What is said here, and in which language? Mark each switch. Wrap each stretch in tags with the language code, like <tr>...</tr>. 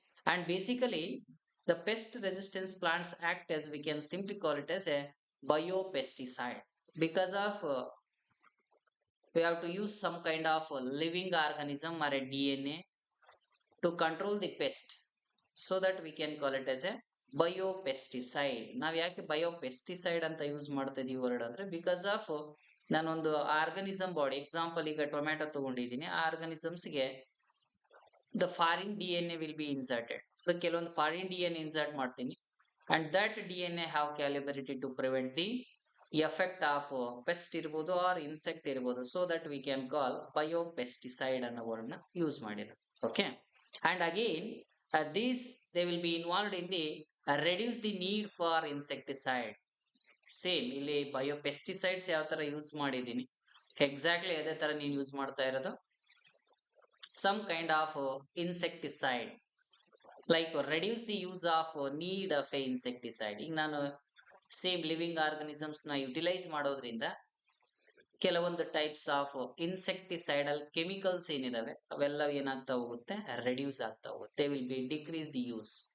<en>And basically, the pest resistance plants act as, we can simply call it as a biopesticide, because of we have to use some kind of a living organism or a DNA to control the pest, so that we can call it as a biopesticide.</en> <kn>ನಾವು ಯಾಕೆ ಬಯೋಪೆಸ್ಟಿಸೈಡ್ ಅಂತ use ಮಾಡ್ತಾ ಇದೀವಿ word ಅಂದ್ರೆ, because of ನಾನೊಂದು organism body example ಈಗ tomato ತಗೊಂಡಿದ್ದೀನಿ, ಆ ಆರ್ಗನಿಸಮ್ಸ್ಗೆ</kn> <en>the foreign DNA will be inserted. So</en> <kn>ಕೆಲವೊಂದು</kn> <en>foreign DNA insert</en> <kn>ಮಾಡ್ತೀನಿ,</kn> <en>and that DNA have calibrated to prevent the effect of pest</en> <kn>ಇರ್ಬೋದು</kn> <en>or insect ಇರ್ಬೋದು, so that we can call biopesticide</en> <kn>ಅನ್ನೋ</kn> <en>word</en> <kn>ನ</kn> <en>use</en> <kn>ಮಾಡಿರೋದು.</kn> <en>Okay. And again, these they will be involved in the reduce the need for insecticide.</en> <kn>Same ಇಲ್ಲಿ ಬಯೋಪೆಸ್ಟಿಸೈಡ್ಸ್ ಯಾವ ತರ use ಮಾಡಿದ್ದೀನಿ, exactly ಅದೇ ತರ ನೀನು ಯೂಸ್ ಮಾಡ್ತಾ ಇರೋದು</kn> <en>some kind of insecticide, like reduce the use of need of a insecticide.</en> <kn>ಈಗ ನಾನು ಸೇಮ್ ಲಿವಿಂಗ್ ಆರ್ಗನಿಸಮ್ಸ್ ನ ಯುಟಿಲೈಸ್ ಮಾಡೋದ್ರಿಂದ ಕೆಲವೊಂದು ಟೈಪ್ಸ್ ಆಫ್ ಇನ್ಸೆಕ್ಟಿಸೈಡಲ್ ಕೆಮಿಕಲ್ಸ್ ಏನಿದಾವೆ ಅವೆಲ್ಲ ಏನಾಗ್ತಾ ಹೋಗುತ್ತೆ, ರೆಡ್ಯೂಸ್ ಆಗ್ತಾ ಹೋಗುತ್ತೆ,</kn> <en>Will be decrease the use.</en>